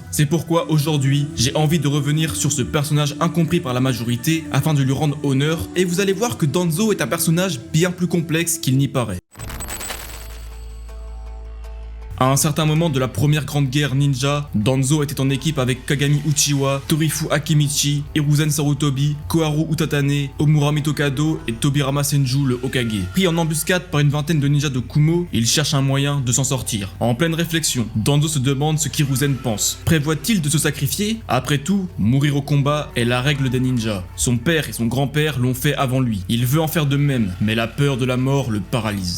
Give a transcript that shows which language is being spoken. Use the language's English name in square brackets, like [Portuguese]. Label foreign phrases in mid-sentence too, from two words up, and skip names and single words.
[French] C'est pourquoi aujourd'hui, j'ai envie de revenir sur ce personnage incompris par la majorité afin de lui rendre honneur, et vous allez voir que Danzo est un personnage bien plus complexe qu'il n'y paraît. À un certain moment de la première grande guerre ninja, Danzo était en équipe avec Kagami Uchiwa, Torifu Akimichi, Hiruzen Sarutobi, Koharu Utatane, Omura Mitokado et Tobirama Senju le Hokage. Pris en embuscade par une vingtaine de ninjas de Kumo, il cherche un moyen de s'en sortir. En pleine réflexion, Danzo se demande ce qu'Hiruzen pense. Prévoit-il de se sacrifier? Après tout, mourir au combat est la règle des ninjas. Son père et son grand-père l'ont fait avant lui. Il veut en faire de même, mais la peur de la mort le paralyse.